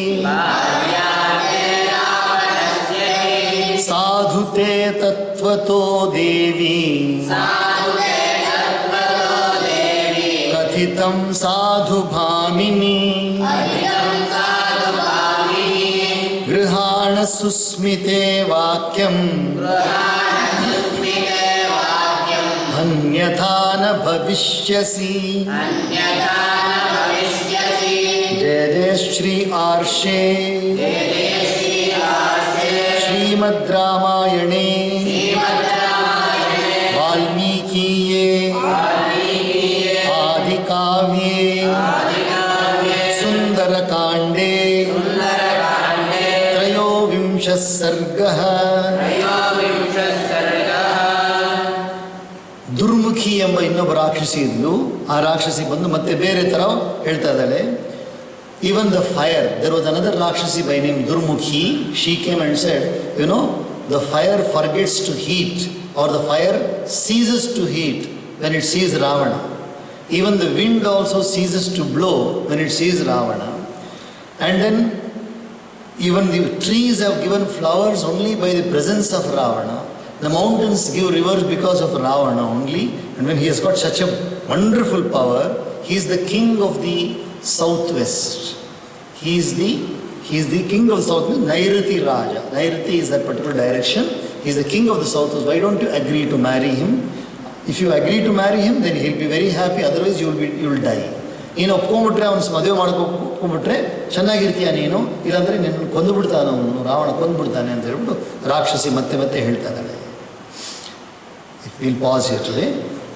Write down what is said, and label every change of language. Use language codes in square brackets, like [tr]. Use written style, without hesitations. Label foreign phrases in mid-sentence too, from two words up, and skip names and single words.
[sa] ಸಾಧುತೆ ತತ್ವತೋ ದೇವಿ ಕಥಿತಂ ಸಾಧು ಭಾಮಿನಿ ಗೃಹಾಣ ಸುಸ್ಮಿತೆ ವಾಕ್ಯಂ ಅನ್ಯಥಾ ನ ಭವಿಷ್ಯಸಿ. ಜಯ ಜಯ ಶ್ರೀ ಆರ್ಷೇ ಶ್ರೀಮದ್ ರಾಮಾಯಣೇ ವಾಲ್ಮೀಕೀಯೇ ಆದಿಕಾವ್ಯೇ ಸುಂದರಕಾಂಡೇ ತ್ರಯೋವಿಂಶಃ ಸರ್ಗಃ. [kn] ದುರ್ಮುಖಿ ಎಂಬ ಇನ್ನೊಬ್ಬ ರಾಕ್ಷಸಿ ಇದ್ಲು. ಆ ರಾಕ್ಷಸಿ ಬಂದು ಮತ್ತೆ ಬೇರೆ ಥರ ಹೇಳ್ತಾ ಇದ್ದಾಳೆ. [en] Even the fire, there was another rakshasi by name Durmukhi. She came and said, you know, the fire forgets to heat, or the fire ceases to heat when it sees Ravana. Even the wind also ceases to blow when it sees Ravana. And then even the trees have given flowers only by the presence of Ravana. The mountains give rivers because of Ravana only, and when he has got such a wonderful power, he is the king of the southwest. He is the king of the southwest, Nairati Raja. Nairati is that particular direction. He is the king of the southwest. Why don't you agree to marry him? If you agree to marry him, then he'll be very happy. Otherwise, you will die. [kn] ನೀನು ಒಪ್ಕೊಂಡ್ಬಿಟ್ರೆ ಅವನು ಮದುವೆ ಒಪ್ಕೊಂಡ್ಬಿಟ್ರೆ ಚೆನ್ನಾಗಿರ್ತೀಯ ನೀನು, ಇಲ್ಲಾಂದರೆ ನಿನ್ನ ಕೊಂದುಬಿಡ್ತಾನೆ ಅವನು, ರಾವಣ ಕೊಂದುಬಿಡ್ತಾನೆ ಅಂತ ಹೇಳ್ಬಿಟ್ಟು ರಾಕ್ಷಸಿ ಮತ್ತೆ ಹೇಳ್ತಾ ಇದ್ದಾಳೆ. [en] We'll pause here today.